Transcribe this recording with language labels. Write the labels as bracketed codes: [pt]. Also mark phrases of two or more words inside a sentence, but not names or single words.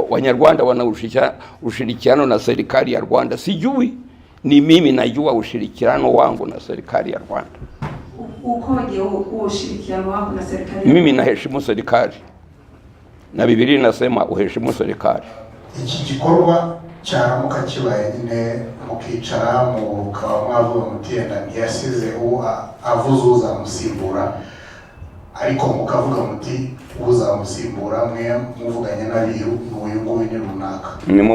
[sw] Wanyarwanda wana ushirikiano na serikali ya Rwanda, sijui. Ni mimi najua ushirikiano wangu na serikali ya Rwanda. Ukoje huo ushirikiano wako na serikali? Mimi naheshimu serikali, na Biblia inasema uheshimu serikali. [rw] Iki gikorwa cyaramuka kibaye nyine mukicara mukaba mwavuga mutenda ntiyasize avuze uzamusimbura, ariko mukavuga muti uzamusimbura mwe muvuganye n'abiru uyu nguyu ni runaka,